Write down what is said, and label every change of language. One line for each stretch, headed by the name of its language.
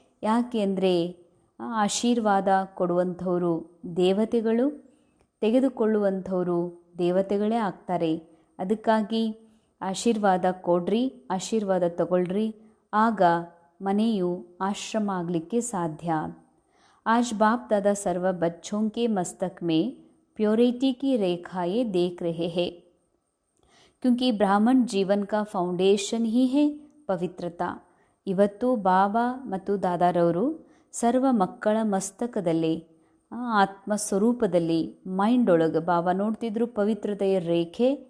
Kannada: ಯಾಕೆ ಅಂದರೆ ಆಶೀರ್ವಾದ ಕೊಡುವಂಥವರು ದೇವತೆಗಳು, ತೆಗೆದುಕೊಳ್ಳುವಂಥವರು ದೇವತೆಗಳೇ ಆಗ್ತಾರೆ. ಅದಕ್ಕಾಗಿ ಆಶೀರ್ವಾದ ಕೊಡ್ರಿ, ಆಶೀರ್ವಾದ ತಗೊಳ್ರಿ, ಆಗ ಮನೆಯು ಆಶ್ರಮ ಆಗಲಿಕ್ಕೆ ಸಾಧ್ಯ.
Hindi: आज बाप दादा सर्व बच्चों के मस्तक में प्योरिटी की रेखाएं देख रहे हैं, क्योंकि ब्राह्मण जीवन का फाउंडेशन ही है पवित्रता.
Kannada: ಇವತ್ತು ಬಾಬಾ ಮತ್ತು ದಾದಾರವರು ಸರ್ವ ಮಕ್ಕಳ ಮಸ್ತಕದಲ್ಲಿ ಆತ್ಮ ಸ್ವರೂಪದಲ್ಲಿ ಮೈಂಡ್ ಒಳಗೆ ಬಾಬಾ ನೋಡ್ತಿದ್ರು ಪವಿತ್ರತೆಯ ರೇಖೆ.